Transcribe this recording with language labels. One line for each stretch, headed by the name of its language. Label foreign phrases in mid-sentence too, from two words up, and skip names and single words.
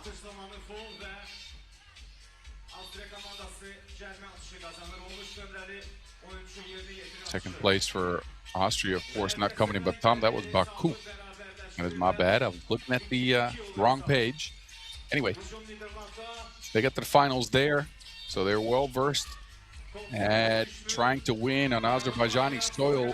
Azerbaijani: zamanı foul və Austria komandası cərimə atışı qazanır. 13 nömrəli oyunçu yerinə yetirir.
English: Second place for Austria, of course, not coming in, but Tom, that was Baku. That was my bad. I was looking at the wrong page. Anyway, they got the finals there, so they're well-versed at trying to win on Azerbaijani soil.